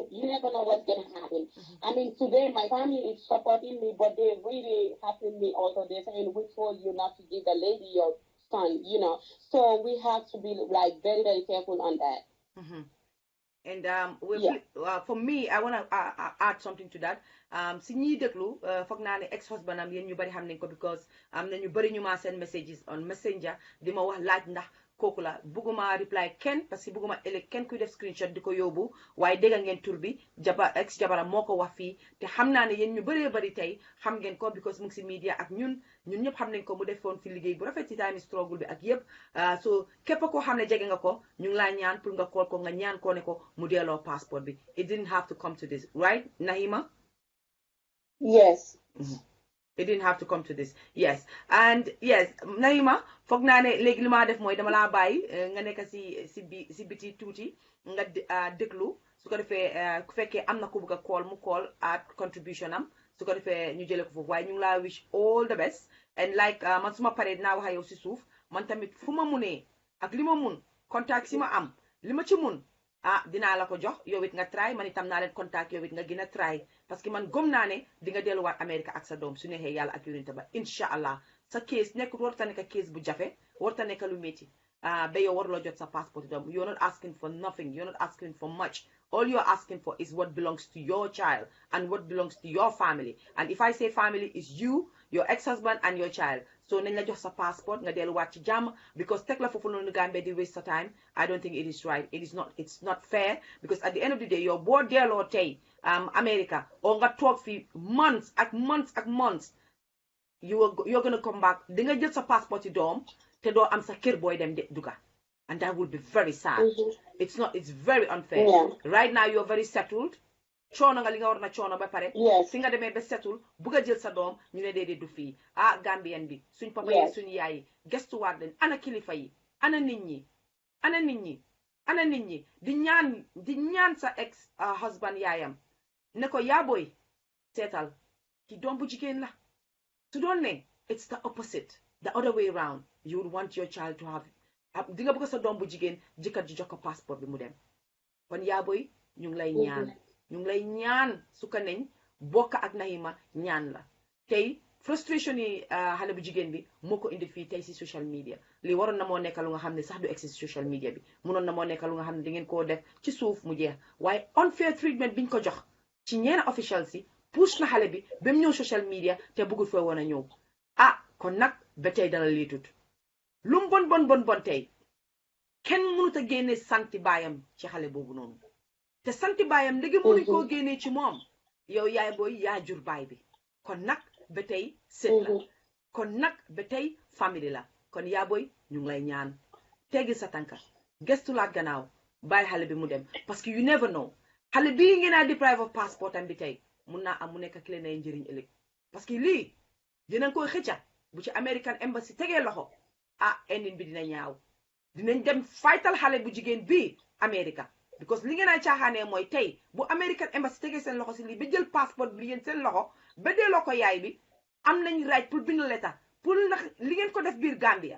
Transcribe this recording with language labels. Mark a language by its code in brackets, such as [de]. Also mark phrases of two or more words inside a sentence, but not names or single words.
[en] You never know what's going to happen. I mean, today my family is supporting me, but they're really helping me also. They're saying, we told you not to give the lady your son, you know. So we have to be like very, very careful on that. And for me, I want to add something to that. [wo] Si ñiy déglu foog naa ne [en] ex husband [wo] am yéen ñu bari xam nañ ko, because am na ñu bari ñu ma [en] send messages on messenger [wo] di ma wax laaj ndax kooku la. Bugguma reply kenn [fr] parce que [wo] bugguma ëllëg kenn kuy def screenshot di ko yóbbu, waaye dégg ngeen tur bi ex jabaram moo ko wax fii, te xam naa ne yéen ñu bëree bari tey xam ngeen ko, because mu ngi si media ak ñun ñëpp xam nañ ko. mu defoon fi liggéey bu rafet ci [en] time struggle [wo] bi ak yëpp. So képp koo xam ne jege nga ko, ñu ngi laa ñaan pour nga call ko, nga ñaan ko ne ko mu delloo passport bi. [en] It didn't have to come to this, right, Nahima? Yes. It didn't have to come to this. Yes. And yes, [wo] Nahima, foog naa ne léegi li ma def mooy dama laa bàyyi nga nekk si biti tuuti nga déglu, su ko defee ku fekkee am na ku bëgg a call mu [en] call at contribution [wo] am, su ko defee ñu jëlee ko foofu. Waaye ñu ngi laa [en] wish all the best, and like [wo] man suma paree dinaa wax ak yow si suuf. Man tamit fu ma munee ak li ma mun, contact si ma am, li ma ci mun dinaa la ko jox, yow it nga try, man itam naa leen contact, yow it nga gën a try, [fr] parce que [wo] man gëm naa ne di nga delluwaat Amérique ak sa doom su neexee yàlla ak yonent ba [ar] incha allah. [wo] Sa case nekkul warta nekk case bu jafe, warta nekk lu métti ba yow waruloo jot sa passeport doom. [en] You're not asking for nothing, you're not asking for much. All you're asking for is what belongs to your child and what belongs to your family. And if I say family, is you, your ex-husband, and your child. [wo] So nañ la jox sa passport nga delluwaat ci jàmm, because teg la foofu noonu Gambia di waste sa time. [en] I don't think it is right. It's not fair, because at the end of the day [wo] yow boo delloo tey America, [en] or [wo] nga toog fi months ak months, [en] you're gonna come back, [wo] di nga jël sa passport yi doom te doo am sa kër booy dem duga, [en] and that would be very sad. It's very unfair. Right now you're very settled. [wo] Coono nga li nga war na coono ba pare. Si nga demee ba setul bugg a jël sa doom ñu ne déedéet du fii. Gambien bi suñ papa yi suñ yaay yi gestuwaat leen, ana kilifa yi, ana nit ñi di ñaan sa ex husband yaayam ne ko yaa booy seetal ki doom bu jigéen la. Su doon ne [en] it's the opposite, the other way around, you would want your child to have [wo] di nga bëgg sa doom bu jigéen jëkkër ji jox ko passeport bi mu dem. Kon yaa booy ñu ngi lay ñaan su ko neñ bokk ak Nahima ñaan la. Tey frustration yi xale bu jigéen bi moo ko indi fii tey si [en] social media. [wo] Lii waroon na moo nekk lu nga xam ne sax du egsi si [en] social media [wo] bi, munoon na moo nekk lu nga xam ne di ngeen koo def ci suuf mu jeex, waaye [en] unfair treatment [wo] biñ ko jox ci ñeena official si push na xale bi ba mu ñëw [en] social media [wo] te bëggul fee woon a ñëw. Kon nag ba tey dala liitut lu mu bon tey kenn mënut a génne santi baayam ci xale boobu noonu, te santi baayam léegi mënuñ koo génnee ci moom. Yow yaay booy yaa jur baay bi, kon nag ba tey sët la, kon nag ba tey famille la. Kon yaa booy ñu ngi lay ñaan teggi sa tànka gëstulaat gannaaw bàyyi xale bi mu dem, [fr] parce que [en] you never know, [wo] xale bii ngeen a [en] deprive of passport [wo] am bi tey mun naa am mu nekk ki leen ay njëriñ ëllëg, [fr] parce que [wo] lii dinañ koy xëcca bu ci American Embassy tegee loxo ending bi dina ñaaw. Dinañ dem faytal xale bu jigéen bii America, because li ngeen a caaxaanee mooy tey bu American Embassy tegee seen loxo si lii ba jël passeport bi yéen seen loxo ba delloo ko yaay bi, am nañ right pour bind letter pour ndax li ngeen ko def biir Gambia.